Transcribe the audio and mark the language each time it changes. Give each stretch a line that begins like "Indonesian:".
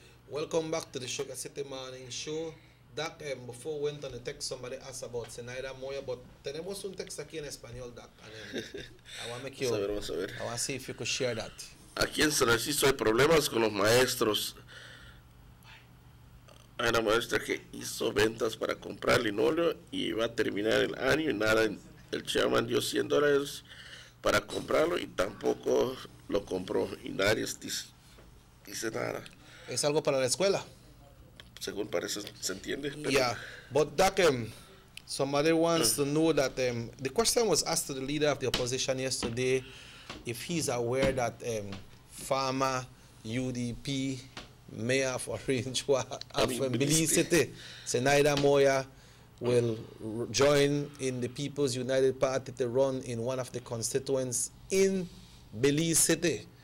English: Welcome back to the Sugar City Morning Show. Doc, before we went on the text, somebody asked about Zenaida Moya, but
Spanish: tenemos un text aquí en español,
English: Doc. And, I want to make you,
Spanish: Vamos a ver.
English: I want to see if you could share that.
Spanish: Aquí en San Francisco hay problemas con los maestros. Hay una maestra que hizo ventas para comprar linóleo y iba a terminar el año y nada. El chairman dio $100 para comprarlo y tampoco lo compró y nadie dice nada. Es algo para la escuela. Según parece, se entiende.
English: Yeah, but Doc, somebody wants to know that the question was asked to the leader of the opposition yesterday if he's aware that former UDP mayor of Orange of Belize City, Zenaida Moya, will join in the People's United Party to run in one of the constituents in Belize City.